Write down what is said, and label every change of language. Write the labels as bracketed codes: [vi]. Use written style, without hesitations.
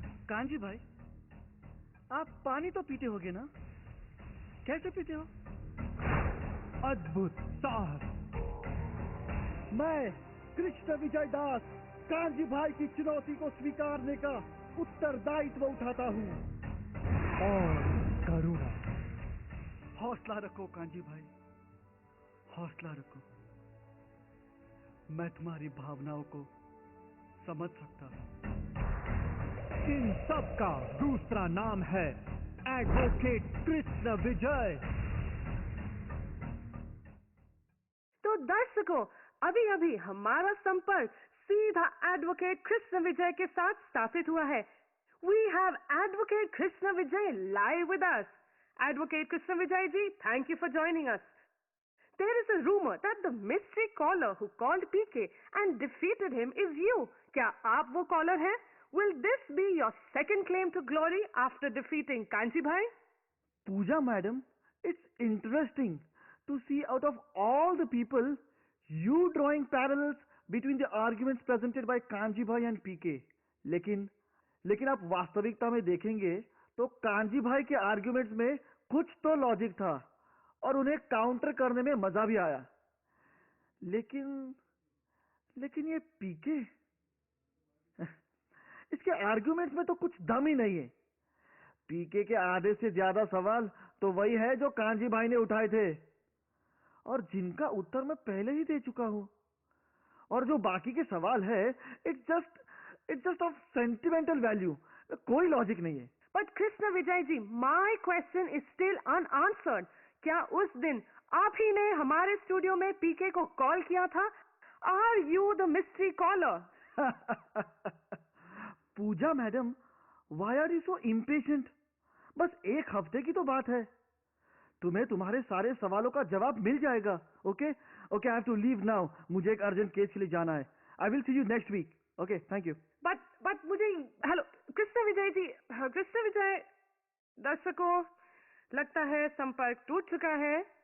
[hi] कांजी भाई, आप पानी तो पीते होगे ना? कैसे पीते हो? अद्भुत साहस. मैं कृष्ण विजय दास कांजी भाई की चुनौती को स्वीकारने का उत्तरदायित्व उठाता हूँ. और करुणा. हौसला रखो कांजी भाई, हौसला रखो. मैं तुम्हारी भावनाओं को समझ सकता हूँ. इन सब का दूसरा नाम है एडवोकेट कृष्ण विजय. तो दर्शकों, अभी अभी हमारा संपर्क सीधा एडवोकेट कृष्ण विजय के साथ स्थापित हुआ है. [en] We have Advocate Krishna Vijay live with us. Advocate Krishna Vijay ji, thank you for joining us. There is a rumor that the mystery caller who called PK and defeated him is you. [hi] क्या आप वो collar हैं? [en] Will this be your second claim to glory after defeating Kanji Bhai? Pooja madam, it's interesting to see out of all the people, you drawing parallels between the arguments presented by Kanji Bhai and PK. [hi] लेकिन आप वास्तविकता में देखेंगे तो कांजी भाई के arguments में कुछ तो लॉजिक था और उन्हें काउंटर करने में मजा भी आया. लेकिन ये पीके, इसके आर्ग्यूमेंट्स में तो कुछ दम ही नहीं है. पीके के आधे से ज्यादा सवाल तो वही है जो कांजी भाई ने उठाए थे और जिनका उत्तर मैं पहले ही दे चुका हूं. और जो बाकी के सवाल है, [en] It's just of sentimental value. [hi] कोई लॉजिक नहीं है. [en] But Krishna Vijay ji, my question is still unanswered. [hi] क्या उस दिन आप ही ने हमारे स्टूडियो में पीके को कॉल किया था? [en] Are you the mystery caller? Puja madam, why are you so impatient? [hi] बस एक हफ्ते की तो बात है. तुम्हें तुम्हारे सारे सवालों का जवाब मिल जाएगा. [en] Okay, I have to leave now. [hi] मुझे एक अर्जेंट केस के लिए जाना है. [en] I will see you next week. Okay, thank you. [hi] But मुझे, हेलो कृष्ण विजय जी, कृष्ण विजय, दर्शकों, लगता है संपर्क टूट चुका है।